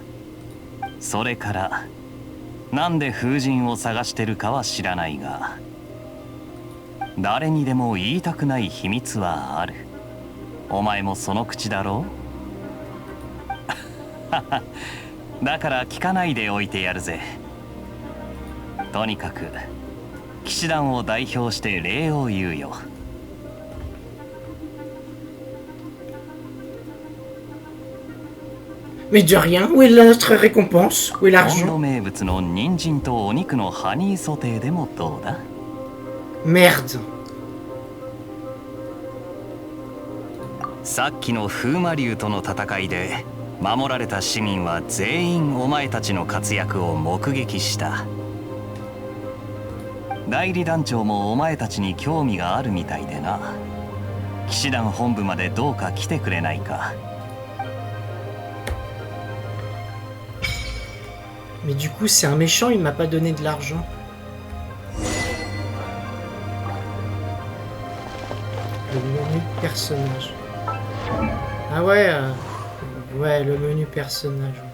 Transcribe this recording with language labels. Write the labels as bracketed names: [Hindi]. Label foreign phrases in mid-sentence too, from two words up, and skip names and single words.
[Japanese] それからなんで風神を探してるかは知らないが、誰にでも言いたくない秘密はある。お前もその口だろうだから聞かないでおいてやるぜ。とにかく騎士団を代表して礼を言うよ。 [French] Mais de rien, où est notre récompense? Où est [Japanese] 本土 [French] l'argent? [Japanese] 名物の人参とお肉のハニーソテーでもどうだ？ [French] Merde. [Japanese] さっきの風魔竜との戦いで守られた市民は全員お前たちの活躍を目撃した。代理団長もお前たちに興味があるみたいでな。騎士団本部までどうか来てくれないか。 [French] Mais du coup, c'est un méchant, il m'a pas donné de l'argent. Le menu personnage. Ah ouais, ouais, le menu personnage.